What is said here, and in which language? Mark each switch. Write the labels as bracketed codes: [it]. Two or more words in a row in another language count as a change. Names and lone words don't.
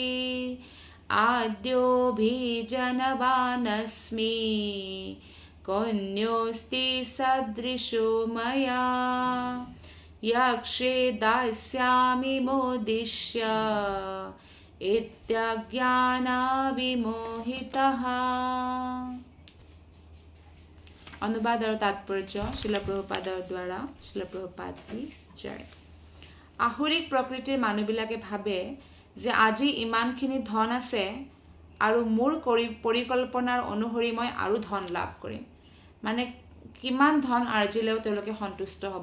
[sa] आद्योऽभिजनवानस्मि कोऽन्योऽस्ति सदृशो मया यक्षे दास्यामि मोदिष्य इत्यज्ञानविमोहितः [as] অনুবাদ আৰু তাৎপৰ্য শ্ৰীল প্ৰভুপাদৰ দ্বাৰা শ্ৰীল প্ৰভুপাদ কি জয় আহুৰিক প্ৰকৃতিৰ মানুহবিলাকে ভাবে যে আজি ইমানখিনি ধন আছে আৰু মোৰ পৰিকল্পনাৰ অনুসৰি মই আৰু ধন লাভ কৰিম মানে কিমান ধন আৰ্জিলেও তেওঁলোকে সন্তুষ্ট হ'ব